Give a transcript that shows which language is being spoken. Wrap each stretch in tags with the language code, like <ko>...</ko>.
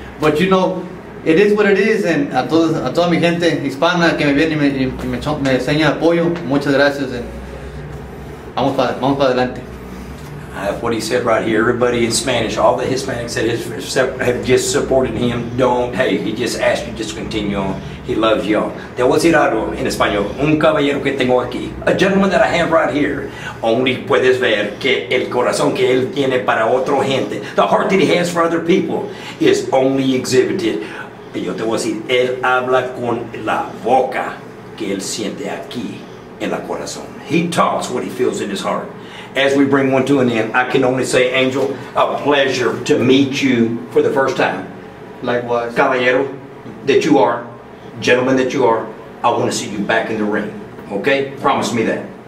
<en>But you know, it is what it is, and</en> <es>a toda mi gente hispana que me viene y me enseña apoyo, muchas gracias, and vamos para adelante.</es> <en>What he said right here, everybody in Spanish, all the Hispanics that have just supported him, hey, he just asked you just continue on. He loves y'all.</en> <es>Te voy a decir algo en español. Un caballero que tengo aquí,</es> <en>a gentleman that I have right here, only</en> <es>puedes ver que el corazón que él tiene para otra gente,</es> <en>the heart that he has for other people, is only exhibited.</en> <es>Y yo te voy a decir, él habla con la boca que él siente aquí en la corazón.</es> <en>He talks what he feels in his heart. As we bring one to an end, I can only say, Angel, a pleasure to meet you for the first time. Likewise. Caballero that you are, gentleman that you are, I want to see you back in the ring. Okay? Promise me that.</en>